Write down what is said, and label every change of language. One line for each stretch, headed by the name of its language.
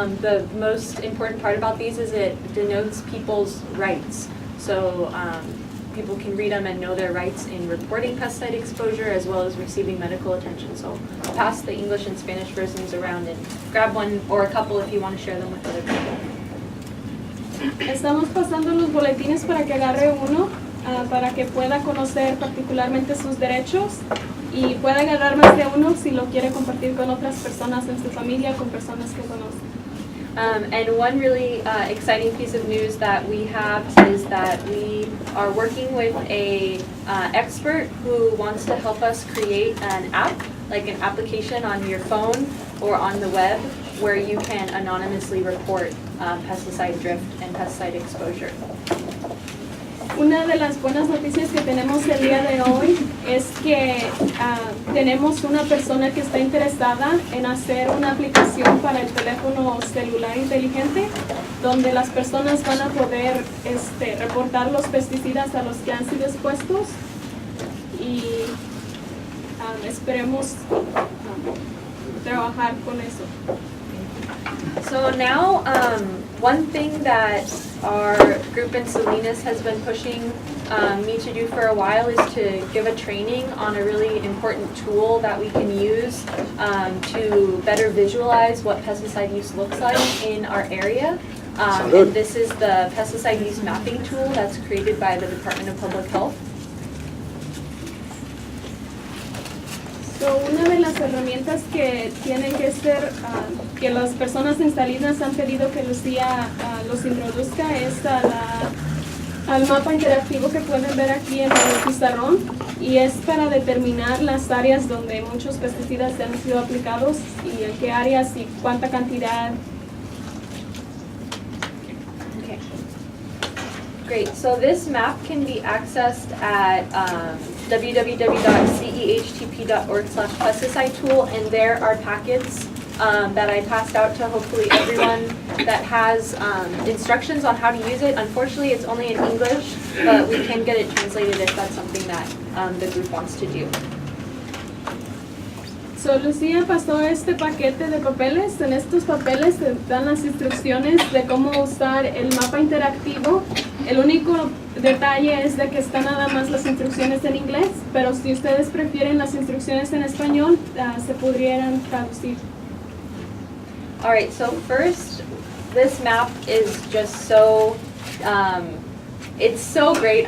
English: The most important part about these is it denotes people's rights. So people can read them and know their rights in reporting pesticide exposure as well as receiving medical attention. So I'll pass the English and Spanish versions around and grab one or a couple if you want to share them with other people.
Spanish: Estamos pasando los boletines para que agarre uno, para que pueda conocer particularmente sus derechos y pueda agarrar más de uno si lo quiere compartir con otras personas en su familia, con personas que conocen.
English: And one really exciting piece of news that we have is that we are working with a expert who wants to help us create an app, like an application on your phone or on the web, where you can anonymously report pesticide drift and pesticide exposure.
Spanish: Una de las buenas noticias que tenemos el día de hoy es que tenemos una persona que está interesada en hacer una aplicación para el teléfono celular inteligente donde las personas van a poder reportar los pesticidas a los que han sido expuestos y esperemos trabajar con eso.
English: So now, one thing that our group in Salinas has been pushing me to do for a while is to give a training on a really important tool that we can use to better visualize what pesticide use looks like in our area. And this is the pesticide use mapping tool that's created by the Department of Public Health.
Spanish: So, una de las herramientas que tienen que ser, que las personas en Salinas han pedido que Lucía los introduzca es al mapa interactivo que pueden ver aquí en el pizarrón y es para determinar las áreas donde muchos pesticidas han sido aplicados y en qué áreas y cuánta cantidad.
English: Okay. Great. So this map can be accessed at www.cehtp.org/pesticide tool, and there are packets that I passed out to hopefully everyone that has instructions on how to use it. Unfortunately, it's only in English, but we can get it translated if that's something that the group wants to do.
Spanish: So, Lucía pasó este paquete de papeles. En estos papeles se dan las instrucciones de cómo usar el mapa interactivo. El único detalle es de que están nada más las instrucciones en inglés, pero si ustedes prefieren las instrucciones en español, se podrían traducir.
English: All right, so first, this map is just so, it's so great.